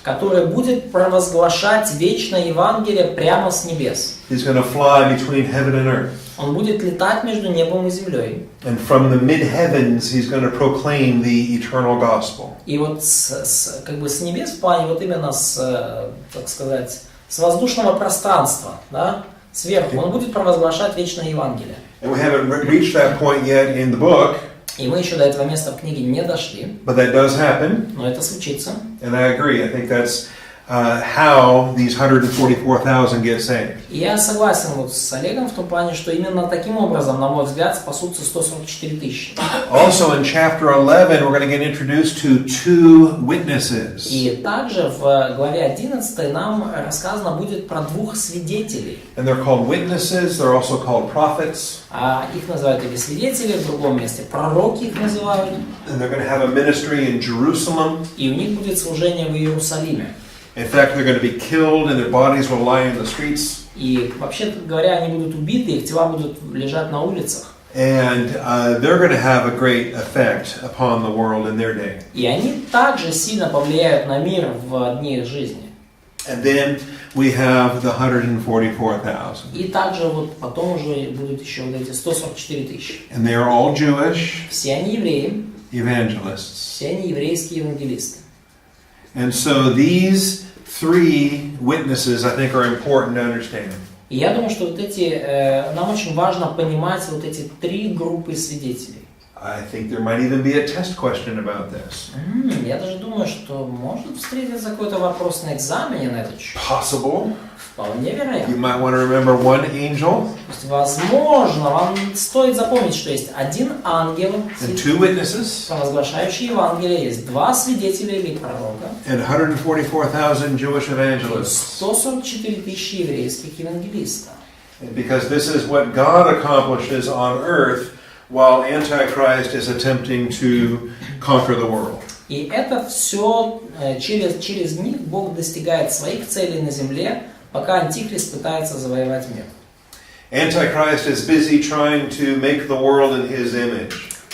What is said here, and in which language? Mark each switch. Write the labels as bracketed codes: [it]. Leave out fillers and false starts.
[ru] Который будет провозглашать вечное Евангелие прямо с небес. [en] He's going to fly between heaven and earth. [ru] Он будет летать между небом и землей. [en] And from the mid-heavens, he's going to proclaim the eternal gospel. [ru] И вот как бы с небес в плане вот именно так сказать, с воздушного пространства, да, сверху, он будет провозглашать вечное Евангелие. [en] And we haven't reached that point yet in the book, [ru] И мы еще до этого места в книге не дошли, [en] but that does happen. [ru] но это случится. [en] And I agree. I think that's how these 144,000 get saved. [ru] И я согласен вот с Олегом в том плане, что именно таким образом, на мой взгляд, спасутся 144 тысячи. [en] Also in chapter 11, we're going to get introduced to two witnesses. [ru] И также в главе 11 нам рассказано будет про двух свидетелей. [en] And they're called witnesses. They're also called prophets. [ru] А их называют или свидетели, в другом месте пророки их называют. [en] And they're going to have a ministry in Jerusalem. [ru] И у них будет служение в Иерусалиме. [en] In fact, they're going to be killed and their bodies will lie in the streets. [ru] И вообще говоря, они будут убиты, их тела будут лежать на улицах. [en] And they're going to have a great effect upon the world in their day. [ru] И они также сильно повлияют на мир в дни их жизни. [en] And then we have the 144,000. [ru] И также вот потом уже будут еще вот эти 144 тысячи. [en] And they are all Jewish [ru] Все они евреи, [en] evangelists. [ru] все они еврейские евангелисты. [en] And so these three witnesses, I think, are important to understand. [ru] И я думаю, что вот эти, нам очень важно понимать вот эти три группы свидетелей. [en] I think there might even be a test question about this. [ru] Я даже думаю, что может встретиться какой-то вопрос на экзамене на этот счет. [en] Possible. [ru] Вполне [en] You [ru] вероятно. [en] might want to remember one angel [ru] То есть, возможно, вам стоит запомнить, что есть один ангел, [en] and two witnesses [ru] провозглашающий Евангелие, есть два свидетеля или пророка, [en] and 144,000 Jewish [ru] и [en] evangelists. [ru] 144 тысячи еврейских евангелистов. [en] And because this is what God accomplishes on earth while Antichrist is attempting to conquer the world. [ru] И это все через них Бог достигает своих целей на земле, пока Антихрист пытается завоевать мир. [en] Antichrist is busy trying to make the world in his image.